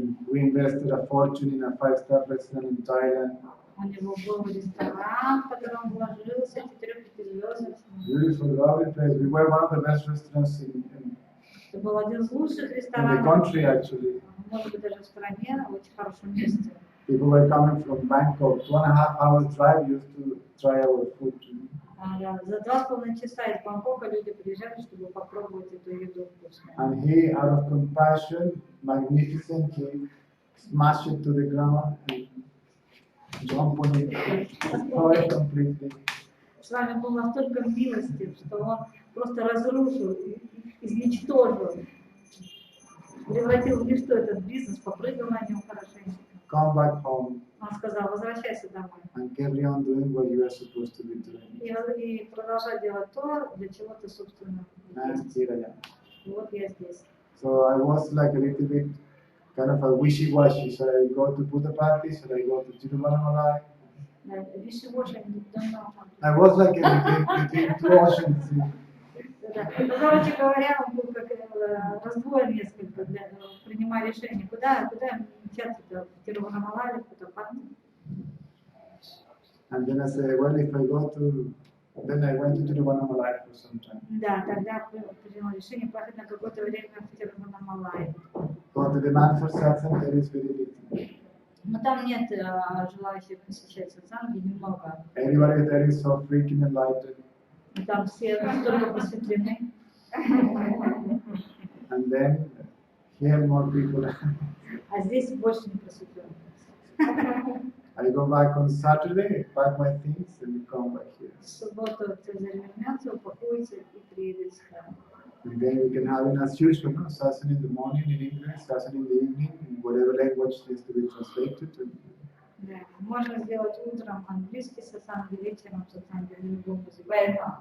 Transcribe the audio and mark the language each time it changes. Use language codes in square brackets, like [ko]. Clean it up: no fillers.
[en] We invested a fortune in a 5-star restaurant in Thailand. [ru] У него был ресторан, в котором вложился, 4-5-звездочный. [en] Beautiful, lovely place. We were one of the best restaurants in [ru] Это был один из лучших [en] the [ru] ресторанов, [en] country actually. [ru] может быть, даже в стране, в очень хорошем месте. [en] People were coming from Bangkok, 2.5 hours drive used to try our food. [ru] За 2,5 часа из Бангкока люди приезжали, чтобы попробовать эту еду вкусную. [en] And he, out of compassion, magnificent, he smashed it to the ground and jumped on it, destroyed it completely. [ru] С вами был настолько милостив, что он просто разрушил, изничтожил, превратил в ничто этот бизнес, попрыгал на нем хорошенько. [en] Come back home [ru] Он сказал, возвращайся домой. [en] and carry on doing what you are supposed to be doing. [ru] И продолжай делать то, для чего ты, собственно, [en] And [ru] есть. [en] here I am. [ru] И вот я здесь. [en] So I was like a little bit kind of a wishy-washy. Should I go to Puttaparthi? Should I go to Tiruvannamalai? [ru] Виши-воши, давно. [en] I was like between two oceans. [ru] Ну, короче говоря, он был как раздвоен несколько, принимая решение, куда мчаться-то, в Тируваннамалай, в Путтапарти. [en] And then I said, well, if I go to, then I went to Tiruvannamalai for some time. [ru] Да, тогда принял решение поехать на какое-то время в Тируваннамалай. [en] But the demand for satsang there is very little. [ru] Но там нет желающих посещать сатсанги, немного. [en] Everybody there is so freaking enlightened. [ru] И там все настолько просветлены. [en] And then here more people. [ru] А здесь больше не просветленных. [en] I go back on Saturday, pack my things, and come back here. [ru] В субботу Цезарь вернется, упакуется и приедет сюда. [en] And then we can have it as usual, no? Session in the morning in English, session in the evening, in whatever language needs to be translated. [ru] Да. Можно сделать утром английский сатсанги, вечером сатсанги на любом языке.